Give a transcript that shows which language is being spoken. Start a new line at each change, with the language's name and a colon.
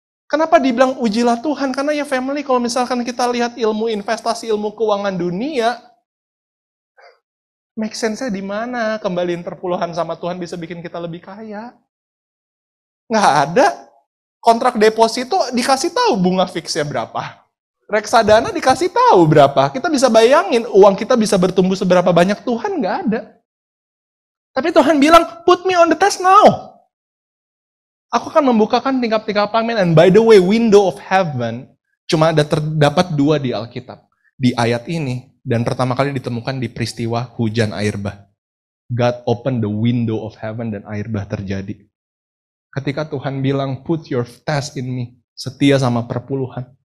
Indonesian: Kenapa dibilang ujilah Tuhan? Karena ya family, kalau misalkan kita lihat ilmu investasi, ilmu keuangan dunia, make sense-nya di mana kembaliin perpuluhan sama Tuhan bisa bikin kita lebih kaya? Nggak ada. Kontrak deposito dikasih tahu bunga fixnya berapa. Reksadana dikasih tahu berapa. Kita bisa bayangin uang kita bisa bertumbuh seberapa banyak. Tuhan nggak ada. Tapi Tuhan bilang,
English: put me on the test now.
Indonesian: Aku akan membukakan tingkap-tingkap pamen.
English: And by the way, window of heaven
Indonesian: cuma ada terdapat 2 di Alkitab. Di ayat ini. Dan pertama kali ditemukan di peristiwa hujan air bah.
English: God open the window of heaven
Indonesian: dan air bah terjadi. Ketika Tuhan bilang,
English: put your test in me.
Indonesian: Setia sama perpuluhan.